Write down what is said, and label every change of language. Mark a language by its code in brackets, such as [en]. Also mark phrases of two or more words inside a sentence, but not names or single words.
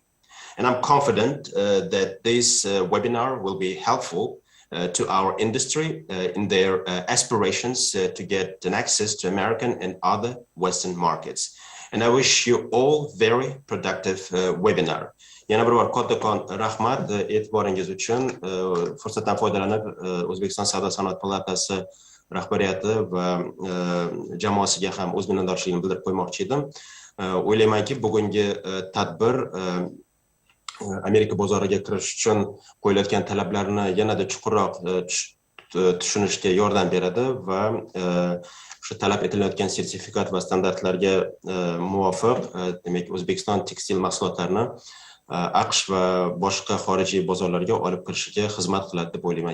[en] And I'm confident that this webinar will be helpful to our industry in their aspirations to get an access to American and other Western markets. And I wish you all very productive webinar. [uz] Yana bir bor kattakon rahmat e'tiboringiz uchun. Fursatdan foydalanib O'zbekiston Savdo-sanoat palatasi rahbariyati va jamoasiga ham o'z minnatdorchiligimni bildirib qo'ymoqchi edim. O'ylaymanki, bugungi tadbir Amerika bozoriga kirish uchun qo'yilayotgan talablarni yanada chuqurroq tushunishga yordam beradi va shu talab etilayotgan sertifikat va standartlarga muvofiq, demak, O'zbekiston tekstil mahsulotlarini AQSh va boshqa xorijiy bozorlarga olib kirishiga xizmat qiladi deb o'ylayman.